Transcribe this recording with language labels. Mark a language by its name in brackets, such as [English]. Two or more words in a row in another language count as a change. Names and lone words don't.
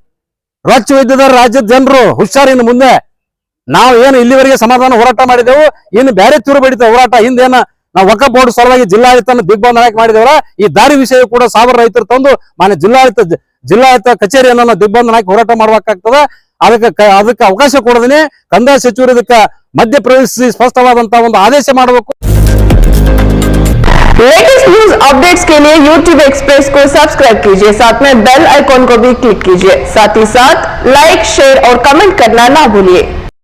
[Kannada] ರೊಚ್ಚ ವೈದ್ಯದ ರಾಜ್ಯದ ಜನರು ಹುಷಾರಿನ ಮುಂದೆ ನಾವು ಏನು ಇಲ್ಲಿವರೆಗೆ ಸಮಾಧಾನ ಹೋರಾಟ ಮಾಡಿದೆವು, ಇನ್ನು ಬೇರೆ ಚೂರು ಬಡಿತ ಹೋರಾಟ ಹಿಂದೇನ ನಾವು ವಕಫ್ ಬೋರ್ಡ್ ಸಲುವಾಗಿ ಜಿಲ್ಲಾಡಳಿತ ದಿಗ್ಬಂಧನ ಮಾಡಿದೇವಲ್ಲ, ಈ ದಾರಿ ವಿಷಯ ಕೂಡ 1000 ರೈತರು ತಂದು ಮಾನ್ಯ ಜಿಲ್ಲಾಡಳಿತ ಕಚೇರಿಯನ್ನು ನಾವು ದಿಗ್ಬಂಧನ ಹಾಕಿ ಹೋರಾಟ ಮಾಡ್ಬೇಕಾಗ್ತದ. ಅದಕ್ಕೆ ಅವಕಾಶ ಕೊಡದೇನೆ ಕಂದಾಯ ಸಚಿವರು ಇದಕ್ಕೆ ಮಧ್ಯ ಪ್ರವೇಶಿಸಿ ಸ್ಪಷ್ಟವಾದಂತಹ ಒಂದು ಆದೇಶ ಮಾಡಬೇಕು. [English] latest news updates [Hindi] के लिए YouTube एक्सप्रेस को सब्सक्राइब कीजिए, साथ में [English] bell icon [Hindi] को भी क्लिक कीजिए, साथ ही साथ लाइक, शेयर और कमेंट करना ना भूलिए।